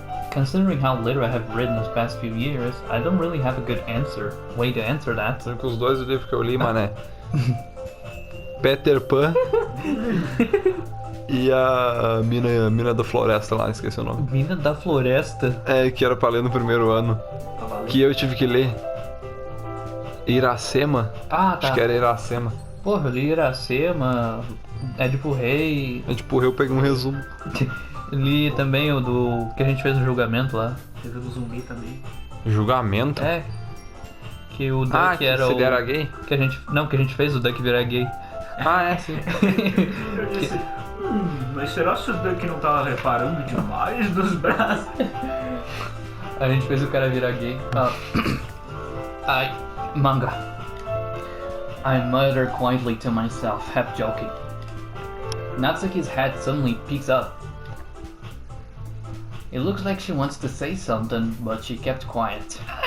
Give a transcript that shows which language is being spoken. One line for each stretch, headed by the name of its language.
English: Considering how little I have read in the past few years, I don't really have a good way to answer that.
Portuguese: São que os dois livros que eu li, mané. Peter Pan e a mina da floresta lá, esqueci o nome. Mina da Floresta? É, que era pra ler no primeiro ano. Que eu tive que ler. Iracema? Ah, tá. Acho que era Iracema. Porra, eu li Iracema, Édipo Rei. Édipo Rei eu peguei um resumo. Li também o do que a gente fez no julgamento lá. Teve o do zumbi também. Julgamento? É. Que o Duck que era se o. ele era gay? Que a gente fez o Duck virar gay. Ah, é, sim. Eu disse, mas será que o Duck não tava reparando demais dos braços? A gente fez o cara virar gay. Ai, manga.
English: I muttered quietly to myself, half joking. Natsuki's head suddenly peeks up. It looks like she wants to say something, but she kept quiet.